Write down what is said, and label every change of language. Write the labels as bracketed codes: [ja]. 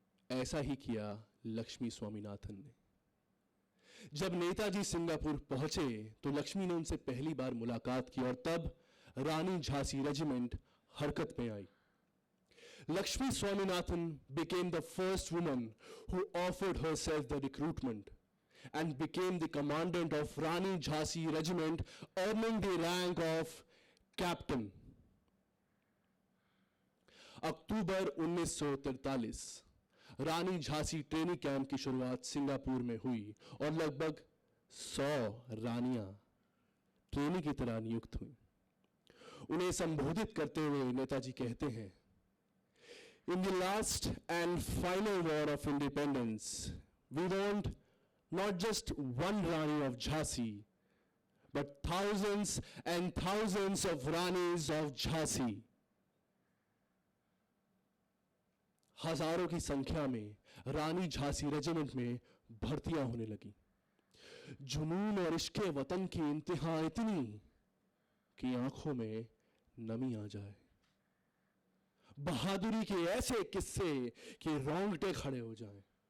[hi] ऐसा ही किया लक्ष्मी स्वामीनाथन ने। जब नेताजी सिंगापुर पहुंचे तो लक्ष्मी ने उनसे पहली बार मुलाकात की और तब रानी झांसी रेजिमेंट हरकत में आई. [en] Lakshmi Swaminathan became the first woman who offered herself the recruitment and became the commandant of Rani Jhansi Regiment, earning the rank of captain. [hi] October 1943 Rani Jhansi training camp की शुरुआत सिंगापुर में हुई और लगभग 100 रानियां ट्रेनी की तरह नियुक्त हुई. उन्हें संबोधित करते हुए नेताजी कहते हैं, [en] In the last and final war of independence, we want not just one Rani of Jhansi, but thousands and thousands of Ranis of Jhansi. [hi] हजारों की संख्या में रानी झांसी रेजिमेंट में भर्तियां होने लगी. जुनून और इश्क़े वतन की इंतहा इतनी कि आंखों में नमी आ जाए. बहादुरी के ऐसे किस्से कि रोंगटे खड़े हो जाएं.